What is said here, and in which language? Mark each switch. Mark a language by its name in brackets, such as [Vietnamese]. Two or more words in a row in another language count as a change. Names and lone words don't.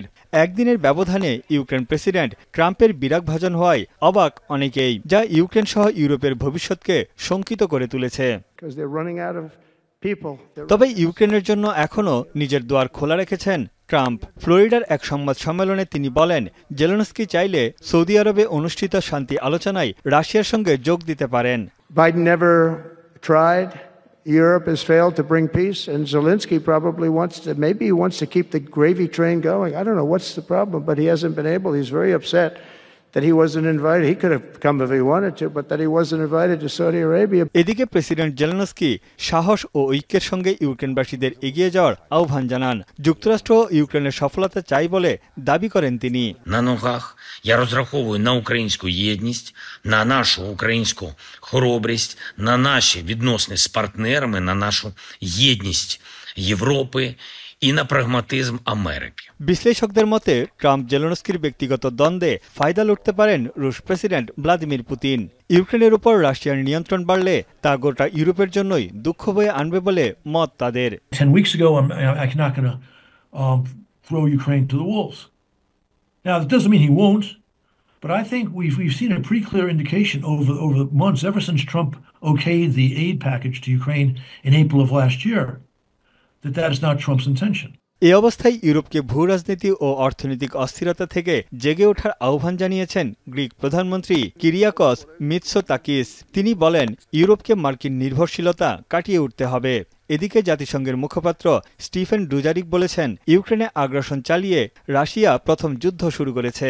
[Bangla] একদিনের ব্যবধানে ইউক্রেন প্রেসিডেন্ট ট্রাম্পের বিরাগভাজন হওয়ায় অবাক অনেকেই, যা ইউক্রেন সহ ইউরোপের ভবিষ্যৎকে শঙ্কিত করে তুলেছে। তবে ইউক্রেনের জন্য এখনও নিজের দুয়ার খোলা রেখেছেন ট্রাম্প। ফ্লোরিডার এক সংবাদ সম্মেলনে তিনি বলেন, জেলেনস্কি চাইলে সৌদি আরবে অনুষ্ঠিত শান্তি আলোচনায় রাশিয়ার সঙ্গে যোগ দিতে পারেন। [English] Biden never tried. Europe has failed to bring peace, and Zelensky probably maybe he wants to keep the gravy train going. I don't know what's the problem, but he hasn't been able. He's very upset that he wasn't invited. He could have come if he wanted to, but that he wasn't invited to Saudi Arabia. [Bangla] এদিকে প্রেসিডেন্ট জেলেনস্কি সাহস ও ঐক্যের সঙ্গে ইউক্রেনবাসীদের এগিয়ে যাওয়ার আহ্বান জানান। যুক্তরাষ্ট্র ইউক্রেনের সফলতা চাই বলে দাবি করেন তিনি। [Ukrainian] На ногах я розраховую на українську єдність, на нашу українську хоробрість, на наші відносини з партнерами, на нашу єдність Європи и на прагматизм Америки। [Bangla] বিশ্লেষকদের মতে ট্রাম্প জেলেনস্কির ব্যক্তিগত দ্বন্দ্বে ফায়দা লুটতে পারেন রুশ প্রেসিডেন্ট ভ্লাদিমির পুতিন। ইউক্রেনের উপর রাশিয়ার নিয়ন্ত্রণ বাড়লে তা গোটা ইউরোপের জন্যই দুঃখ বয়ে আনবে বলে মত তাদের। [English] 10 weeks ago, I'm not going to throw Ukraine to the wolves. Now, that doesn't mean he won't, but I think we've seen a pretty clear indication over the months, ever since Trump okayed the aid package to Ukraine in April of last year, that is not Trump's intention. [Bangla] এই অবস্থায় ইউরোপকে ভূ রাজনীতি ও অর্থনৈতিক অস্থিরতা থেকে জেগে ওঠার আহ্বান জানিয়েছেন গ্রিক প্রধানমন্ত্রী কিরিয়াকস মিৎসোতাকিস। তিনি বলেন, ইউরোপকে মার্কিন নির্ভরশীলতা কাটিয়ে উঠতে হবে। এদিকে জাতিসংঘের মুখপাত্র স্টিফেন ডুজারিক বলেছেন, ইউক্রেনে আগ্রাসন চালিয়ে রাশিয়া প্রথম যুদ্ধ শুরু করেছে।